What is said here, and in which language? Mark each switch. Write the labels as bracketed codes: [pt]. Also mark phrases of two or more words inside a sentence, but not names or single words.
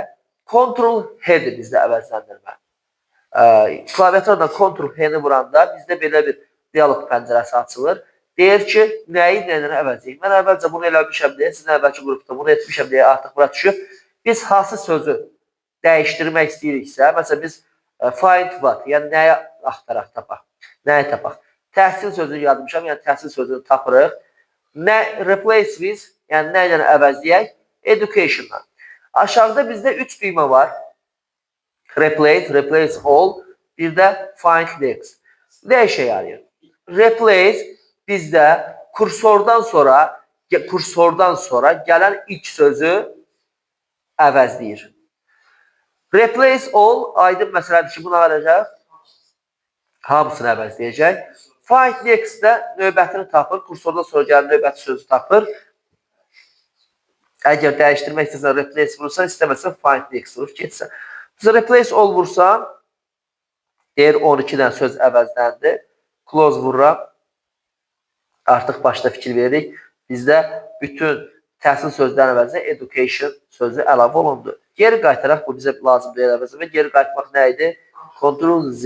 [az] Ctrl H-dir bizdə əvəzləndirmə. Klaviaturadan Ctrl H-ni vuranda bizdə belə bir dialoq pəncərəsi açılır. Deyir ki, nəyi nəyə əvəzləyik? Mən əvvəlcə bunu eləmişəm deyə, sizin əvvəlki qrupda bunu etmişəm deyə artıq bura düşüb. Biz hansı sözü dəyişdirmək istəyiriksə, məsələn biz [en] find what, [az] yəni nəyə axtaraq tapaq, nəyə tapaq. Təhsil sözünü yazmışam, yəni təhsil sözünü tapırıq. [en] Nə replace with, [az] yəni nə ilə əvəzləyək? Education-la. Aşağıda bizdə 3 düymə var. [en] Replace, replace all, [az] bir də [en] find next. [az] Nə işə yarayır? Replace bizdə kursordan sonra gələn ilk sözü əvəzləyir. [en] Replace all, [az] aydın məsələdir ki, buna verəcək. Hamısını əvəzləyəcək. [en] Find next [az] də növbətini tapır. Kursordan sonra gələn növbəti sözü tapır. Əgər dəyişdirmək istəsən, replace vurursan, istəməsən, [en] find next [az] vurur, getsən. Biz [en] replace all [az] vursan, deyir 12-dən söz əvəzləndi. Close vururam. Artıq başda fikir veririk. Bizdə bütün təhsil sözlərin əvəzinə education sözü əlavə olundu. Geri qaytaraq, bu bizə lazım deyil əvəzinə. Geri qaytarmaq nə idi? Ctrl Z.